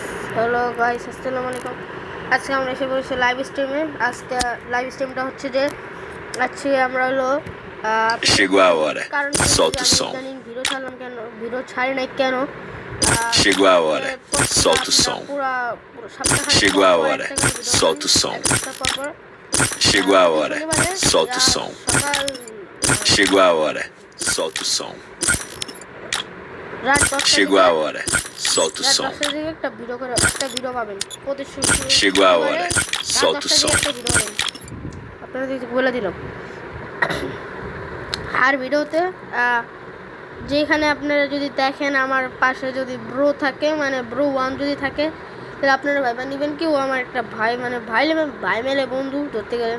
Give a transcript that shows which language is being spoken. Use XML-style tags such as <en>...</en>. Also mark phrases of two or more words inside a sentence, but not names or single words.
<en>hello guys,</en> <ar>السلام عليكم.</ar> <bn>আজকে আমরা এসে পড়েছি</bn> <en>live stream.</en> <bn>আজকে</bn> <en>live stream</en> <bn>হচ্ছে যে আজকে আমরা হলো</bn> <pt>Chegou a hora. Solta o som.</pt> <bn>ভিডিও ছাড়লাম কেন, ভিডিও ছাড়ি নাই কেন,</bn> <pt>Chegou a hora. Solta o som. Chegou a hora. Solta o som. Chegou a hora. Solta o som. Chegou a hora. Solta o som. Chegou a hora. Solta o som. Chegou a hora. Solta o som.</pt> <bn>আপনাদের বলে দিলাম। আর ভিডিওতে যেখানে আপনারা যদি দেখেন আমার পাশে যদি ব্রো থাকে, মানে ব্রো 1 যদি থাকে, তাহলে আপনারা ভাইবা নেবেন কি ও আমার একটা ভাই, মানে ভাই মেলে বন্ধু ধরতে গেলে।</bn>